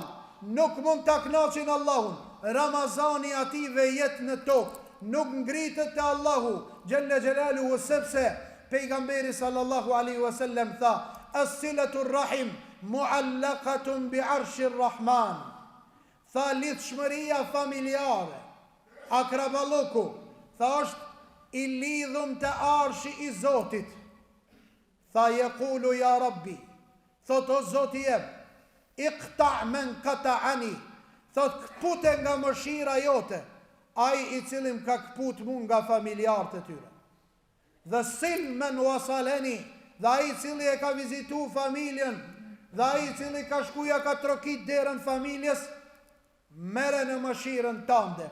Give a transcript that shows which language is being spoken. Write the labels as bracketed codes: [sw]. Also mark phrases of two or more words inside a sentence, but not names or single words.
[sq] Nuk mund ta kënaqin Allahun. Ramazani ative jetë në tokë, nuk ngritet te Allahu [ar] جل جلاله, [sq] sepse pejgamberi [ar] صلى الله عليه وسلم [sq] tha, [ar] الصلة الرحم معلقة بعرش الرحمن. [sq] Tha lidhshmëria familjare, akraballoku, tha është i lidhum të arshi i Zotit. [ar] Tha يقول يا رب, [sq] thot o Zoti jem, [ar] اقطع من قطعني, [sq] thot këpute nga mëshira jote, ai i cili më ka këput mu nga familjarët e tyre. Dhe [ar] صل من وصلني, [sq] dhe ai i cili e ka vizitu familjen, dhe ai i cili ka shkuja ka trokit derën familjes, mere në mëshirën tande.